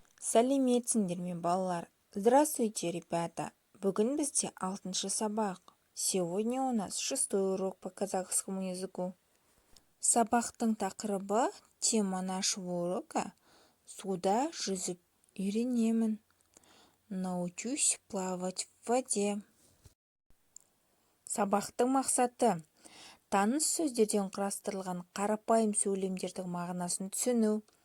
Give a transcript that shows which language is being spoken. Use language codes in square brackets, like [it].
[kk] Сәлеметсіңдер ме, балалар? [ru] Здравствуйте, ребята! [kk] Бүгін бізде 6-шы сабақ. [ru] Сегодня у нас 6-й урок по казахскому языку. [kk] Сабақтың тақырыбы, [ru] тема нашего урока [kk] «Суда жүзіп үйренемін». [ru] Научусь плавать в воде. [kk] Сабақтың мақсаты таныс сөздерден құрастырылған қарапайым сөйлемдердің мағынасын түсіну.